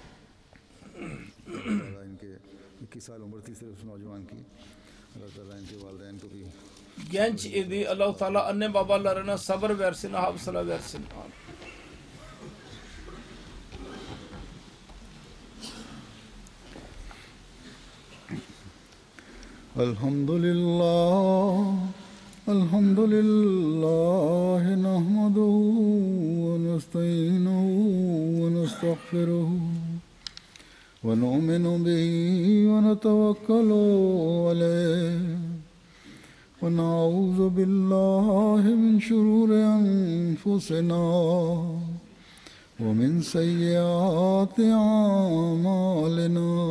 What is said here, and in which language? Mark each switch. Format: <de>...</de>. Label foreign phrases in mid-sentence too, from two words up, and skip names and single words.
<tr>Genç idi. Allah-u Teala anne babalarına sabır versin, hafıza versin. Elhamdülillah.</tr> <ar>الحمد لله نحمده ونستعينه ونستغفره ونؤمن به ونتوكل عليه ونعوذ بالله من شرور أنفسنا ومن سيئات أعمالنا</ar>